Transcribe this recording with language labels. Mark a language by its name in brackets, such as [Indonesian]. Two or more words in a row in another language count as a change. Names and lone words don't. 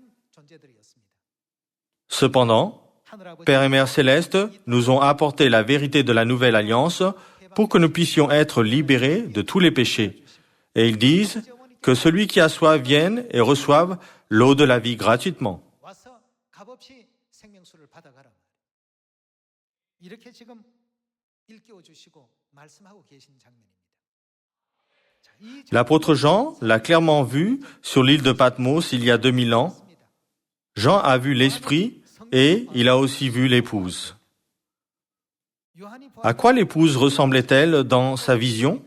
[French] Cependant, Père et Mère Céleste nous ont apporté la vérité de la nouvelle alliance pour que nous puissions être libérés de tous les péchés. Et ils disent que celui qui a soif vienne et reçoive l'eau de la vie gratuitement. [Korean] 이렇게 지금 일깨워 주시고 말씀하고 계신 장면입니다. [French] L'apôtre Jean l'a clairement vu sur l'île de Patmos il y a 2000 ans. Jean a vu l'Esprit et il a aussi vu l'épouse. À quoi l'épouse ressemblait-elle dans sa vision?